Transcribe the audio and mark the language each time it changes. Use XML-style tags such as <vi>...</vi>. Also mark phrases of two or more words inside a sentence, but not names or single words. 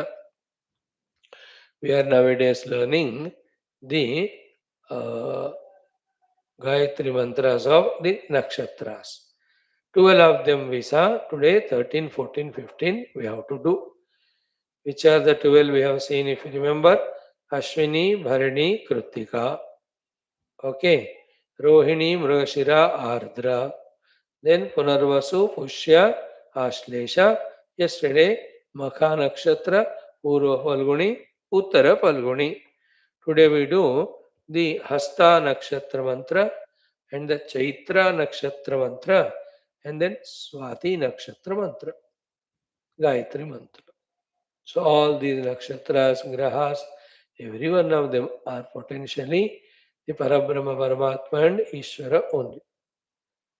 <en>We are nowadays learning the Gayatri mantras of the nakshatras. 12 of them we saw today, 13, 14, 15 we have to do. Which are the 12 we have seen if you remember? Ashwini, Bharani, Kritika. Okay. Rohini, Mrugashira, Ardra. Then Punarvasu, Pushya, Ashlesha. Yesterday, Makha Nakshatra, Purva Falguni, Uttara Falguni. Today we do the Hasta Nakshatra mantra and the Chaitra Nakshatra mantra and then Swati Nakshatra mantra, Gayatri mantra. So all these nakshatras, grahas, every one of them are potentially the Parabrahma Paramatma and Ishvara only.</en>